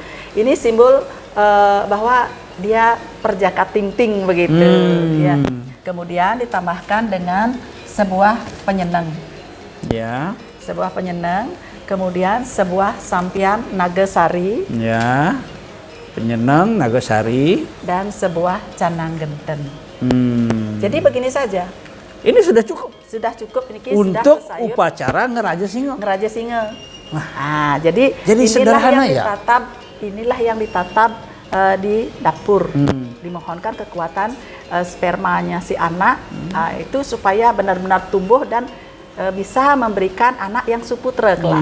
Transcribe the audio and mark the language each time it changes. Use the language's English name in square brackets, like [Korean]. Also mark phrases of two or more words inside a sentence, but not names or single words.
[Indonesian] Ini simbol bahwa dia perjaka ting-ting begitu. Ya. Kemudian ditambahkan dengan sebuah penyeneng. Ya. Sebuah penyeneng, kemudian sebuah sampian nagasari Ya. Penyenang Nagasari. dan sebuah canang genten. Jadi begini saja. Ini sudah cukup Sudah cukup ini untuk sudah sesayut upacara ngeraja singa. ngeraja singa. Nah, jadi sederhana ya? Inilah yang ditatap di dapur. Dimohonkan kekuatan spermanya si anak itu supaya benar-benar tumbuh dan bisa memberikan anak yang suputra kelak.